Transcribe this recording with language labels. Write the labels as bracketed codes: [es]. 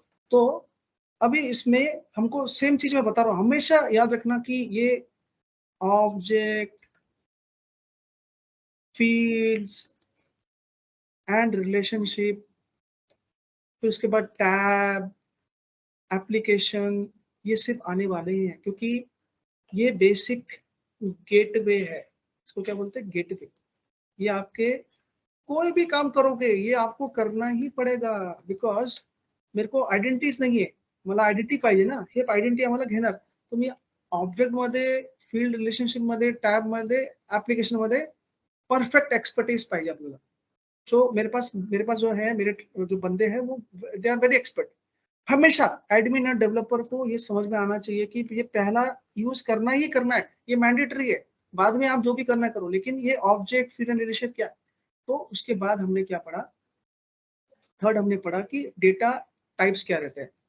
[hi] तो अभी इसमें हमको सेम चीज मैं बता रहा हूँ, हमेशा याद रखना कि ये ऑब्जेक्ट, फील्ड्स एंड रिलेशनशिप, फिर उसके बाद टैब, एप्लीकेशन, ये सिर्फ आने वाले ही हैं, क्योंकि ये बेसिक गेटवे है, इसको क्या बोलते हैं, गेटवे। ये आपके कोई भी काम करोगे ये आपको करना ही पडेगा, [mr] बिकॉज मेरे को आयडेंटिटीज नाहीये, मला आयडेंटिटी पाहिजे ना, हे आयडेंटिटी आम्हाला घेणार, तुम्ही ऑब्जेक्ट मध्ये, फील्ड रिलेशनशिप मध्ये, टॅब मध्ये, एप्लीकेशन मध्ये परफेक्ट एक्सपर्टीज पाहिजे आपल्याला। [hi] सो मेरे पास जो है, मेरे जो बंदे हैं वो [en] They are very expert. [hi] हमेशा एडमिन और डेवलपर को ये समझ में आना चाहिए कि ये पहला यूज करना ही करना है, ये मैंडेटरी है, बाद में आप जो भी करना करो, लेकिन ये ऑब्जेक्ट, फील्ड एंड रिलेशनशिप क्या। तो उसके बाद हमने क्या पढ़ा, थर्ड हमने पढ़ा कि डेटा टाइप्स क्या रहते हैं।